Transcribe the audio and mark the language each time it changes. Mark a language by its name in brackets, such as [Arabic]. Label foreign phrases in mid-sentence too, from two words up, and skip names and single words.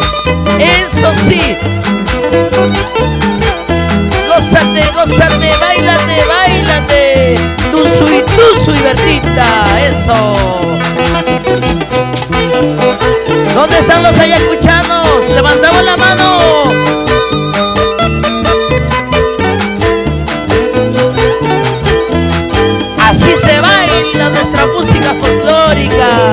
[Spanish] Eso sí, gózate, gózate, bailate, bailate, tuzu y Bertita, eso. ¿Dónde están los ayacuchanos? Levantamos la mano. Así se baila nuestra música folclórica.